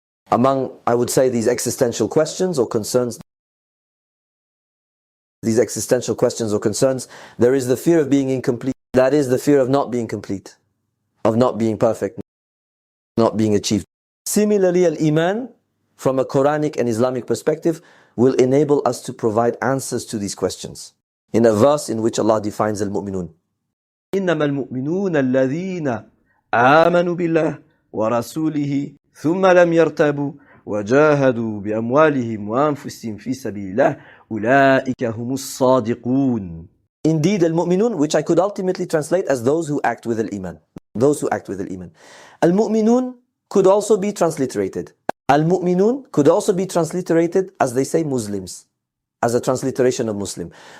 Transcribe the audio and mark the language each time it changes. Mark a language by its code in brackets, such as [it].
[en] Among, I would say, these existential questions or concerns, there is the fear of being incomplete. That is the fear of not being complete, of not being perfect, not being achieved. Similarly, al-Iman, from a Quranic and Islamic perspective, will enable us to provide answers to these questions. In a verse in which Allah defines al-Mu'minun. [ar] إنما المؤمنون الذين آمنوا بالله ورسوله ثم لم يرتابوا وجاهدوا بأموالهم وأنفسهم في سبيل الله أولئك هم الصادقون. [en] Indeed, al-mu'minun, which I could ultimately translate as those who act with al-iman. Those who act with al-iman. Al-mu'minun could also be transliterated. Al-mu'minun could also be transliterated as they say Muslims, as a transliteration of Muslim.